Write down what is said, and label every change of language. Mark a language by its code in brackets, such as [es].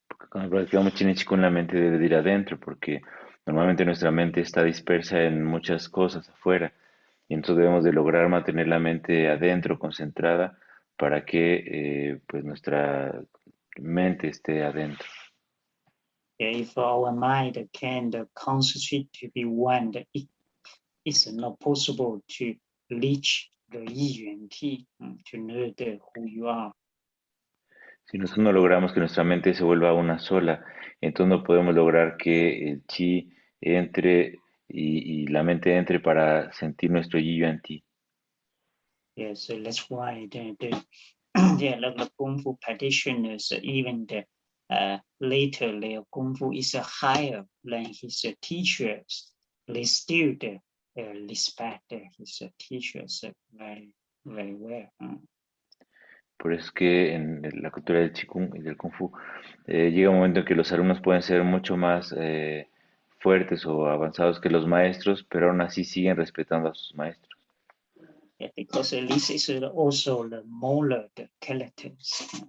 [es] Cuando practicamos Chin Chikung, la mente debe de ir adentro, porque normalmente nuestra mente está dispersa en muchas cosas afuera, y entonces debemos de lograr mantener la mente adentro, concentrada, para que pues nuestra mente esté adentro. [en] If our mind can concentrate to be one, it's not possible to reach the Yiyuan Ti, to know who you are. [es] Si nosotros no logramos que nuestra mente se vuelva una sola, entonces no podemos lograr que el chi entre y la mente entre para sentir nuestro yi yuan ti. [en] Yes, so that's why the Kung Fu practitioners, even later, their Kung Fu is higher than his teachers. They still respect his teachers very, very well. [es] Por eso es que en la cultura del Qigong y del Kung Fu llega un momento en que los alumnos pueden ser mucho más fuertes o avanzados que los maestros, pero aún así siguen respetando a sus maestros. [en] Yeah, because this is also the molar characters.